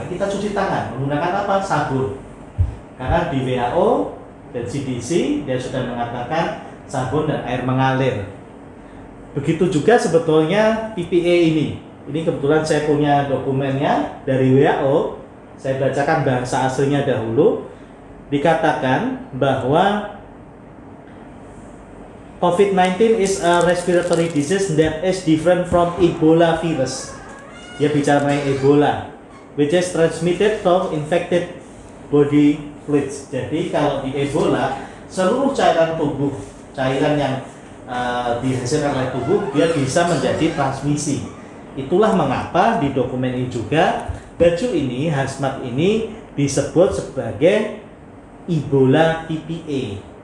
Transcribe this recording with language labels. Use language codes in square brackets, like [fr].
[id] Nah, kita cuci tangan menggunakan apa? Sabun. Karena di WHO dan CDC dia sudah mengatakan sabun dan air mengalir. Begitu juga sebetulnya PPE ini. Ini kebetulan saya punya dokumennya dari WHO. Saya bacakan bahasa aslinya dahulu. Dikatakan bahwa [en] COVID-19 is a respiratory disease that is different from Ebola virus. [id] Dia bicara mengenai [en] Ebola, which is transmitted from infected body fluids. [id] Jadi kalau di Ebola, seluruh cairan tubuh, cairan yang dihasilkan oleh tubuh, dia bisa menjadi transmisi. Itulah mengapa di dokumen ini juga baju ini, hazmat ini disebut sebagai Ebola PPE.